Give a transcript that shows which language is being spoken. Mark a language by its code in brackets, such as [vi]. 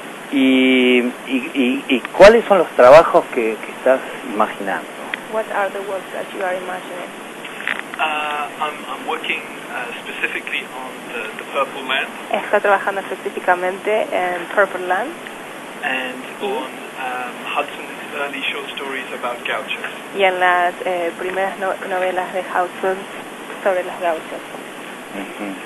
[es] ¿Y cuáles son los trabajos que estás imaginando? [en] What are the works that you are imagining? I'm working specifically on the Purple Land. [es] Está trabajando específicamente en Purple Land. [en] And on Hudson's early short stories about gauchos. [es] Y en las primeras novelas de Hudson sobre los gauchos.